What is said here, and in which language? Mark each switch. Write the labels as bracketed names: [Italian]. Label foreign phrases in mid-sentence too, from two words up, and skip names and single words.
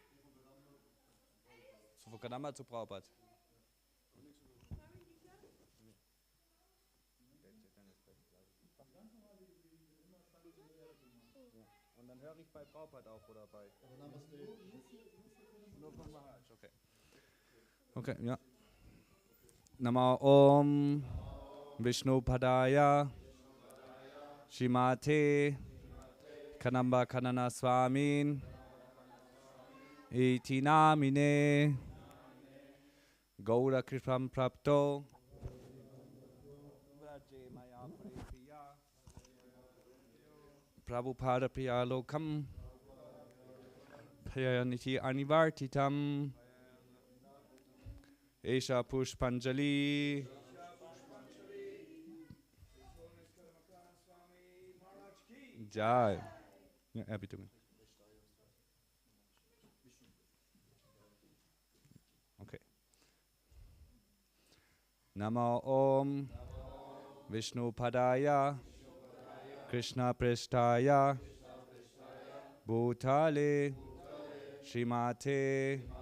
[German] Von Kadamba zu Prabhupada. Und dann höre ich bei Prabhupada auf oder bei... Nur von Maharaj, okay. Okay, ja. [Sanskrit] Namo Om Vishnu Padaya Shimate Kadamba Kanana Swami Iti Namine Gaura Kripam Prapto Vraje Maya Priya Prabhupada Priya Lokam Payaniti Anivartitam Esha Pushpanjali. Jai. [German] Ja, bitte. Okay. [Sanskrit] Namo Om Vishnu Padaya Krishna Prishtaya Bhutale Shrimate